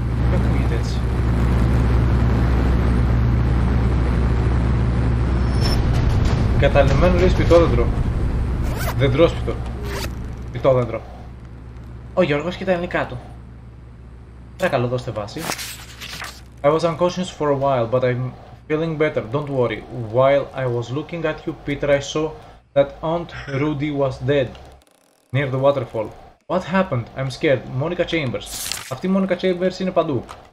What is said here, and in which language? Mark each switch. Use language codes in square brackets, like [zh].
[el] Τι ακούγεται έτσι. Καταλημμένο λέει σπιτόδεντρο. Δεντρόσπιτο. Σπιτόδεντρο. Ο Γιώργος και τα ελληνικά του. Παρακαλώ δώστε βάση. [en] I was unconscious for a while, but I'm feeling better, don't worry. While I was looking at you, Peter, I saw that Aunt Rudy was dead. Near the waterfall. What happened? I'm scared. Monica Chambers. [el] Αυτή η Monica Chambers είναι παντού.